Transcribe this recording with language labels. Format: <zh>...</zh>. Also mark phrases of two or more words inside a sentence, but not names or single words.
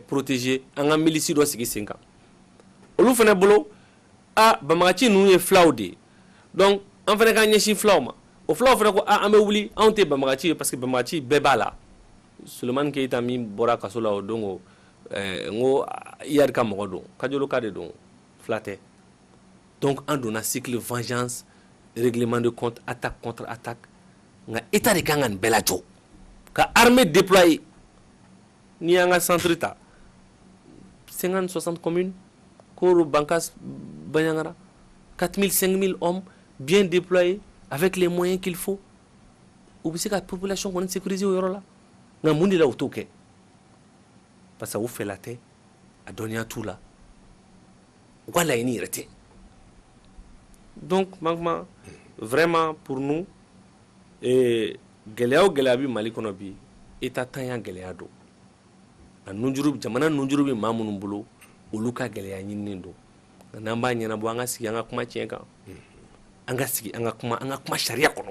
<bm>protéger an ka milisi dɔ sigi sen kan olu fana bolo banbagaci ninnu ye filaw de ye donc an fana k'an ɲɛsin filaw ma o filaw fana ko an bɛ wuli anw tɛ banbagaci ye</bm> <fr>parce que</fr> <bm>banbagaci bɛɛ b'a la Sulemani Keyita min bɔra kaso la o don ko n ko IAD ka mɔgɔ don Kajolo ka de don fila tɛ donc an donna</bm> <fr>cycle vengeance règlement de compte attaque contre attaque</fr> <bm>nka</bm> <fr>état de</fr> <bm>kan ka nin bɛɛ lajɔ ka</bm> <fr>armée déployer</fr> <bm>n'i y'an ka centre ta 50-60 communes Koro Bankas Banyangara 4000-5000</bm> <fr>hommes bien déployés avec les moyens qu'il faut</fr> <bm>u bɛ se ka population kɔni sécuriser o yɔrɔ la nka mun de la u t'o kɛ</bm> <fr>parce que</fr> <bm>u fɛla tɛ a dɔnniya t'u la u ka laɲini yɛrɛ tɛ</bm> <fr>donc maintenant vraiment pour nous</fr> <bm>gɛlɛya o gɛlɛya bɛ Mali kɔnɔ bi état tanya gɛlɛya don a nunjuru jamana nunjuru bɛ maa minnu bolo olu ka gɛlɛya ɲininen don n'an b'a ɲɛnabɔ an ka sigi an ka kuma tiɲɛ kan an ka sigi an ka kuma sariya kɔnɔ.</bm>